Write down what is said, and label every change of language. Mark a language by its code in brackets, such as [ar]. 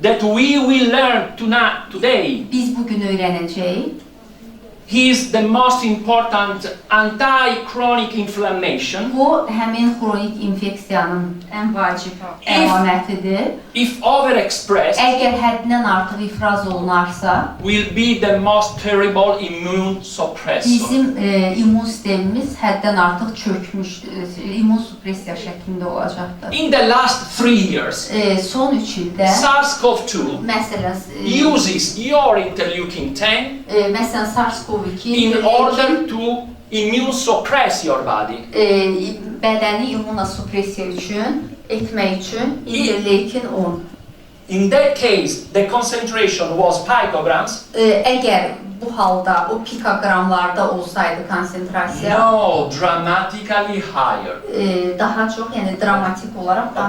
[en] that we will learn today. [az] biz bugün öyrənəcəyik. [en] He is the most important anti-chronic inflammation. [az] Bu həmin xronik infeksiyanın ən vacib əlamətidir. [en] If overexpressed, [az] Əgər həddindən artıq ifraz olunarsa, [en] will be the most terrible immune suppressor. [az] bizim immun sistemimiz həddən artıq çökmüş, immun supressiya şəklində olacaqdır. [en] In the last 3 years, [az] Son 3 ildə, [en] SARS-CoV-2 [az] məsələn, [en] uses your interleukin 10 [az] məsələn SARS-CoV-2 [en] in order to immune suppress your body. [az] Bədəni immunosupressiya üçün, etmək üçün interleukin 10. [en] In that case, the concentration was picograms. [az] Əgər bu halda o pikogramlarda olsaydı konsentrasiya, [en] No, dramatically higher. [az] Daha çox, yəni dramatik olaraq daha